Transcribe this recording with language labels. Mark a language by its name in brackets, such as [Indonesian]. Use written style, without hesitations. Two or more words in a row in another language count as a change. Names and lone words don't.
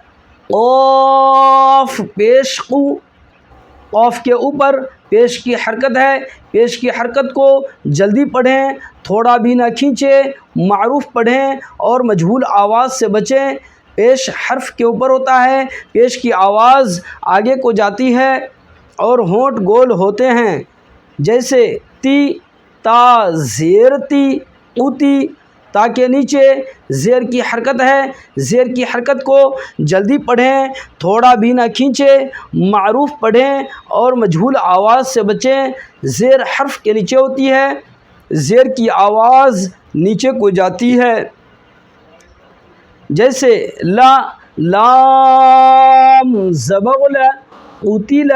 [Urdu] قاف پیش قو، قاف کے اوپر پیش کی حرکت ہے، پیش کی حرکت کو جلدی پڑھیں، تھوڑا بھی نہ کھینچیں، معروف پڑھیں اور مجہول آواز سے بچیں۔ پیش حرف کے اوپر ہوتا ہے، پیش کی آواز آگے کو جاتی ہے اور ہونٹ گول ہوتے ہیں، جیسے تی، تا زیر تی، قوتی۔ تا کے نیچے زیر کی حرکت ہے، زیر کی حرکت کو جلدی پڑھیں، تھوڑا بھی نہ کھینچیں، معروف پڑھیں اور مجہول آواز سے بچیں۔ زیر حرف کے نیچے ہوتی ہے، زیر کی آواز نیچے کو جاتی ہے، جیسے لا، لام زبر ل، قتل۔